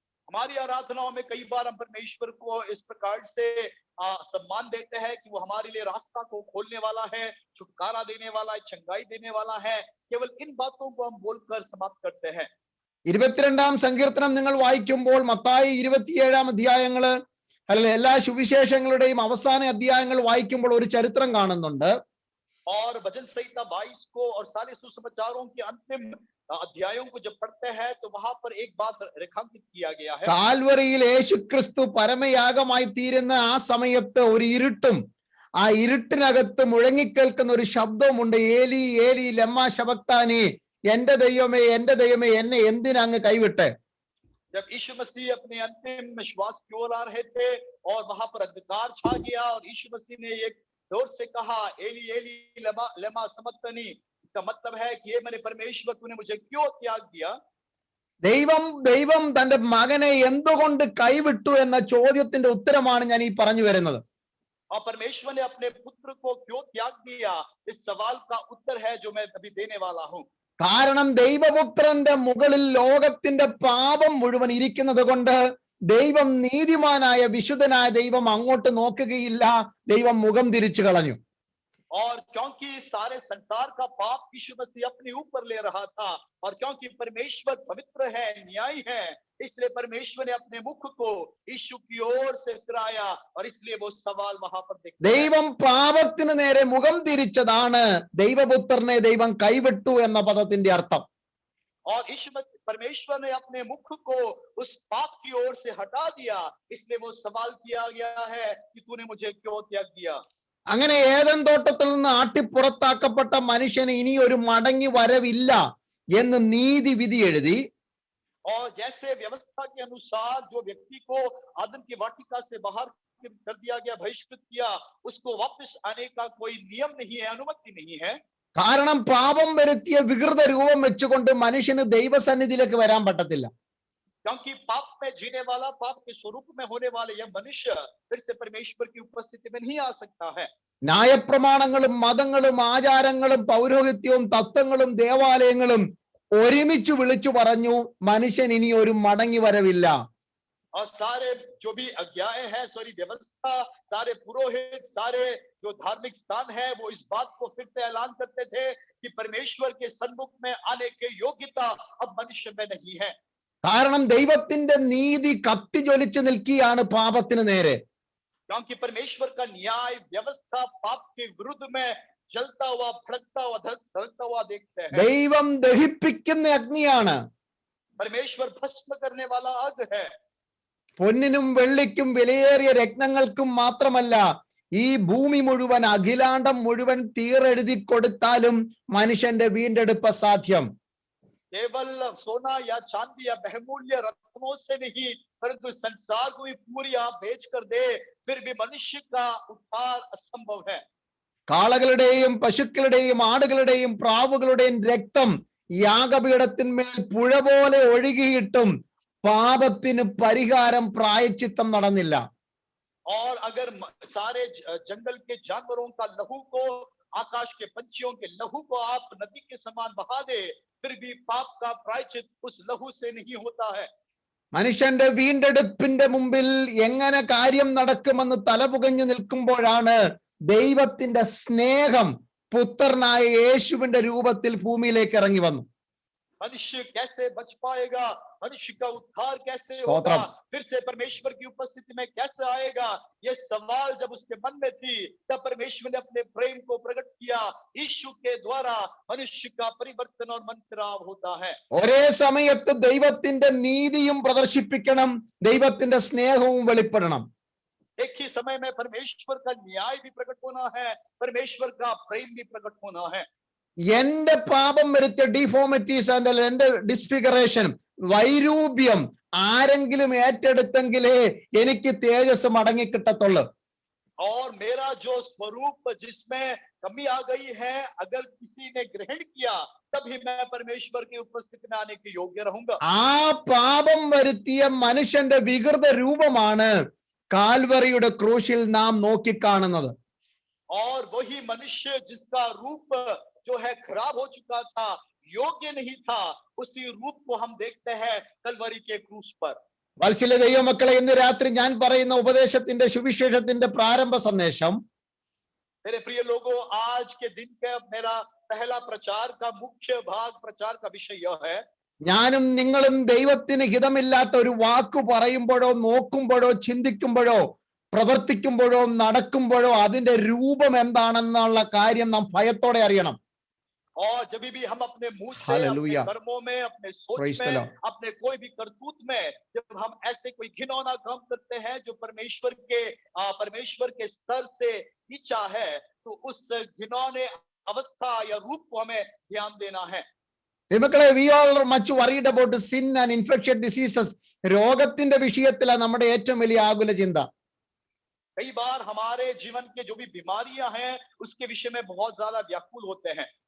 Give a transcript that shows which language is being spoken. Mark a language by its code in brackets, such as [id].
[hi] हमारी आराधनाओं में कई बार हम परमेश्वर को इस प्रकार से सम्मान देते हैं कि वो हमारे लिए रास्ता को खोलने वाला है, छुटकारा देने वाला है, चंगाई देने वाला है. केवल इन बातों को हम बोलकर समाप्त करते हैं. [ml] 22-ാം സങ്കീർത്തനം നിങ്ങൾ വായിക്കുമ്പോൾ മത്തായി 27-ാം അധ്യായങ്ങള് അല്ലെങ്കിൽ എല്ലാ സുവിശേഷങ്ങളുടെയും അവസാന അധ്യായങ്ങൾ വായിക്കുമ്പോൾ ഒരു ചരിത്രം കാണുന്നുണ്ട്. [hi] और भजन संहिता 22 को और सारे सुसमाचारों के अंतिम अध्यायों को जब पढ़ते हैं तो वहां पर एक बात रेखांकित किया गया है. [ml] കാൽവറിയിൽ യേശുക്രിസ്തു പരമയാഗമായി തീരുന്ന ആ സമയത്ത് ഒരു ഇരുട്ടും ആ ഇരുട്ടിനകത്ത് മുഴങ്ങിക്കേൾക്കുന്ന ഒരു ശബ്ദമുണ്ട്. [arc] ഏലി ഏലി ലമ്മാ ശബക്താനി, [ml] എന്റെ ദൈവമേ എന്നെ എന്തിനാ അങ്ങ് കൈവിട്ടെ. [hi] जब यीशु मसीह अपने अंतिम श्वास की ओर आ रहे थे और वहां पर अंधकार छा गया और यीशु मसीह ने एक जोर से कहा, [arc] एली एली लमा समक्तनी. [hi] इसका मतलब है कि ये मेरे परमेश्वर, तूने मुझे क्यों त्याग दिया. [ml] ദൈവം തന്റെ മകനെ എന്തുകൊണ്ട് കൈവിട്ടു എന്ന ചോദ്യത്തിന്റെ ഉത്തരമാണ് ഞാൻ ഈ പറഞ്ഞു വരുന്നത്. [hi] और परमेश्वर ने अपने पुत्र को क्यों त्याग दिया, इस सवाल का उत्तर है जो मैं अभी देने वाला हूं. [ml] കാരണം ദൈവപുത്രന്റെ മുകളിൽ ലോകത്തിന്റെ പാപം മുഴുവൻ ഇരിക്കുന്നത് കൊണ്ട് ദൈവം നീതിമാനായ വിശുദ്ധനായ ദൈവം അങ്ങോട്ട് നോക്കുകയില്ല. ദൈവം മുഖം തിരിച്ചു കളഞ്ഞു. [hi] और क्योंकि सारे संसार का पाप यीशु मसीह अपने ऊपर ले रहा था, और क्योंकि परमेश्वर पवित्र है, न्यायी है, इसलिए परमेश्वर ने अपने मुख को यीशु की ओर से फिराया, और इसलिए वो सवाल वहां पर देखते हैं. [ml] ദൈവം പാപത്തിന് നേരെ മുഖം തിരിച്ചതാണ് ദൈവപുത്രനെ ദൈവം കൈവിട്ടു എന്ന പദത്തിന്റെ അർത്ഥം. [hi] और यीशु मसीह परमेश्वर ने अपने मुख को उस पाप की ओर से हटा दिया, इसलिए वो सवाल किया गया है कि तूने मुझे क्यों त्याग दिया. [ml] അങ്ങനെ ഏദൻ തോട്ടത്തിൽ നിന്ന് ആട്ടിപ്പുറത്താക്കപ്പെട്ട മനുഷ്യന് ഇനി ഒരു മടങ്ങി വരവില്ല എന്ന് നീതി വിധി എഴുതി. [hi] और जैसे व्यवस्था के अनुसार जो व्यक्ति को आदम की वाटिका से बाहर कर दिया गया, बहिष्कृत किया, उसको वापस आने का कोई नियम नहीं है, अनुमति नहीं है. [ml] കാരണം പാപം വരുത്തിയ വികൃത രൂപം വെച്ചുകൊണ്ട് മനുഷ്യന് ദൈവസന്നിധിയിലേക്ക് വരാൻ പറ്റത്തില്ല. [hi] क्योंकि पाप में जीने वाला, पाप के स्वरूप में होने वाले यह मनुष्य फिर से परमेश्वर की उपस्थिति में नहीं आ सकता है. [ml] ന്യായപ്രമാണങ്ങളും മതങ്ങളും ആചാരങ്ങളും പൗരോഹിത്യവും തത്വങ്ങളും ദേവാലയങ്ങളും ഒരുമിച്ച് വിളിച്ചു പറഞ്ഞു, മനുഷ്യൻ ഇനി ഒരു മടങ്ങി വരവില്ല. [hi] और सारे जो भी अज्ञाएं हैं, सारी व्यवस्था, सारे पुरोहित, सारे जो धार्मिक स्थान है, वो इस बात को फिर से ऐलान करते थे कि परमेश्वर के सन्मुख में आने की योग्यता अब मनुष्य में नहीं है. [ml] കാരണം ദൈവത്തിന്റെ നീതി കത്തി ജ്വലിച്ചു നിൽക്കുകയാണ് പാപത്തിന് നേരെ. [hi] क्योंकि परमेश्वर का न्याय व्यवस्था पाप के विरुद्ध में जलता हुआ, भड़कता हुआ, धड़कता हुआ देखते हैं. [ml] ദൈവം ദഹിപ്പിക്കുന്ന അഗ്നിയാണ്. [hi] परमेश्वर भस्म करने वाला आग है. [ml] പൊന്നിനും വെള്ളിക്കും വിലയേറിയ രത്നങ്ങൾക്കും മാത്രമല്ല, ഈ ഭൂമി മുഴുവൻ, അഖിലാണ്ടം മുഴുവൻ തീരെഴുതി കൊടുത്താലും മനുഷ്യന്റെ വീണ്ടെടുപ്പ് അസാധ്യം. [hi] केवल सोना या चांदी या बहुमूल्य रत्नों से नहीं, परंतु संसार को भी पूरी आप बेच कर दे, फिर भी मनुष्य का उद्धार असंभव है. [ml] കാളകളുടെയും പശുക്കളുടെയും ആടുകളുടെയും പ്രാവുകളുടെയും രക്തം യാഗപീഠത്തിന്മേൽ പുഴ പോലെ ഒഴുകിയിട്ടും പാപത്തിന് പരിഹാരം പ്രായശ്ചിത്തം നടന്നില്ല. [hi] और अगर सारे जंगल के जानवरों का लहू को, आकाश के पंछियों के लहू को आप नदी के समान बहा दे, फिर भी पाप का प्रायश्चित उस लहू से नहीं होता है. [ml] മനുഷ്യന്റെ വീണ്ടെടുപ്പിന്റെ മുമ്പിൽ എങ്ങനെ കാര്യം നടക്കുമെന്ന് തലപുകഞ്ഞു നിൽക്കുമ്പോഴാണ് ദൈവത്തിന്റെ സ്നേഹം പുത്രനായ യേശുവിന്റെ രൂപത്തിൽ ഭൂമിയിലേക്ക് ഇറങ്ങി വന്നു. [hi] मनुष्य कैसे बच पाएगा, मनुष्य का उद्धार कैसे स्तोत्रम। होगा, फिर से परमेश्वर की उपस्थिति में कैसे आएगा, ये सवाल जब उसके मन में थी, तब परमेश्वर ने अपने प्रेम को प्रकट किया. यीशु के द्वारा मनुष्य का परिवर्तन और मन फिराव होता है. [ml] ഒരേ സമയത്ത് ദൈവത്തിന്റെ നീതിയും പ്രദർശിപ്പിക്കണം, ദൈവത്തിന്റെ സ്നേഹവും വെളിപ്പെടണം. [hi] एक ही समय में परमेश्वर का न्याय भी प्रकट होना है, परमेश्वर का प्रेम भी प्रकट होना है. [ml] എന്റെ പാപം വരുത്തിയ [en] deformities and [ml] എന്റെ ഡിസ്ഫിഗറേഷൻ, വൈരൂപ്യം ആരെങ്കിലും ഏറ്റെടുത്തെങ്കിലേ എനിക്ക് തേജസ് മടങ്ങിക്കിട്ടത്തുള്ളൂ. [hi] और मेरा जो स्वरूप जिसमें कमी आ गई है, अगर किसी ने ग्रहण किया, तभी मैं परमेश्वर की उपस्थिति में आने के योग्य रहूंगा. [ml] ആ പാപം വരുത്തിയ മനുഷ്യന്റെ വികൃത രൂപമാണ് കാൽവറിയുടെ ക്രൂശിൽ നാം നോക്കിക്കാണുന്നത്. [hi] और वही मनुष्य जिसका रूप जो है खराब हो चुका था, योग्य नहीं था, उसी रूप को हम देखते हैं कलवरी के क्रूस पर. [ml] വത്സല്യ ദൈവമക്കളെ, ഇന്ന് രാത്രി ഞാൻ പറയുന്ന ഉപദേശത്തിന്റെ സുവിശേഷത്തിന്റെ പ്രാരംഭ സന്ദേശം, [hi] मेरे प्रिय लोगों, आज के दिन का मेरा पहला प्रचार का मुख्य भाग, प्रचार का विषय यह है, [ml] ഞാനും നിങ്ങളും ദൈവത്തിന് ഹിതമില്ലാത്ത ഒരു വാക്ക് പറയുമ്പോഴോ നോക്കുമ്പോഴോ ചിന്തിക്കുമ്പോഴോ പ്രവർത്തിക്കുമ്പോഴോ നടക്കുമ്പോഴോ അതിന്റെ രൂപം എന്താണെന്നുള്ള കാര്യം നാം ഭയത്തോടെ അറിയണം. [hi] और जब भी हम अपने मुंह से, अपने हालेलुया, कर्मों में, अपने सोच [en] प्रेज द [hi] में, [en] lord, [hi] अपने कोई भी करतूत में, जब हम ऐसे कोई घिनौना काम करते हैं जो परमेश्वर के स्तर से नीचा है, तो उस घिनौने अवस्था या रूप को हमें ध्यान देना है. [ml] മക്കളെ, [en] we all are much worried about sin and infectious diseases. [ml] രോഗത്തിന്റെ വിഷയത്തിലാണ് നമ്മുടെ ഏറ്റവും വലിയ ആകുല ചിന്ത. [hi] कई बार हमारे जीवन के जो भी बीमारियां हैं, उसके विषय में बहुत ज्यादा व्याकुल होते हैं.